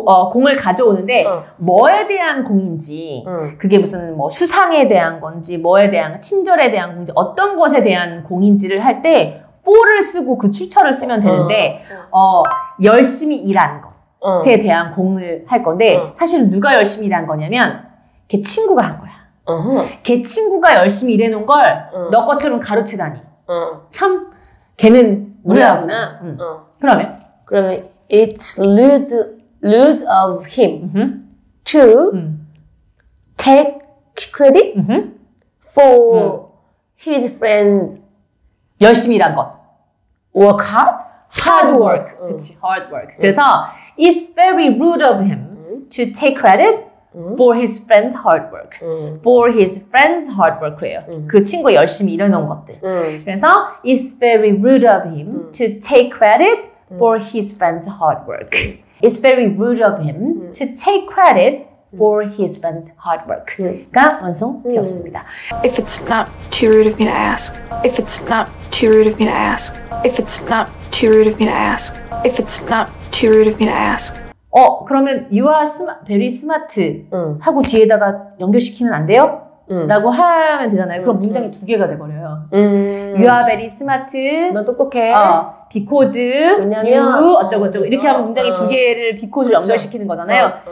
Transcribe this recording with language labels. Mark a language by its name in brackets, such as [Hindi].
[Korean] 공을 가져오는데 뭐에 대한 공인지 그게 무슨 뭐 수상에 대한 건지 뭐에 대한 친절에 대한 공인지 어떤 것에 대한 공인지를 할 때 for를 쓰고 그 출처를 쓰면 되는데 열심히 일한 것에 대한 공을 할 건데 사실 누가 열심히 일한 거냐면 걔 친구가 한 거야. 걔 친구가 열심히 일해놓은 걸 너 것처럼 가로채다니. 참 걔는 무례하구나. 그러면 [English] it's rude rude of him to take credit for his friends [Korean] 열심히 일한 것. [English] work hard? hard work. 그치, hard work. 그래서 it's very rude of him to take credit for his friend's hard work. for his friend's hard work예요. [Korean] 그 친구가 열심히 일해놓은 것들. [English] 그래서 it's very rude of him to take credit for his friend's hard work. It's very rude of him to take credit for his friend's hard work가 완성되었습니다. If it's not too rude of me to ask. If it's not too rude of me to ask. If it's not too rude of me to ask. If it's not too rude of me to ask. [Korean] 그러면 [English] you are very smart [Korean] 하고 뒤에다가 연결시키면 안 돼요? 라고 하면 되잖아요. 그럼 문장이 두 개가 돼버려요. [English] You are very smart. [Korean] 너 똑똑해. [English] because [Korean] 왜냐면 you 어쩌고저쩌고 이렇게 하면 문장이 두 개를 because로 연결시키는 거잖아요.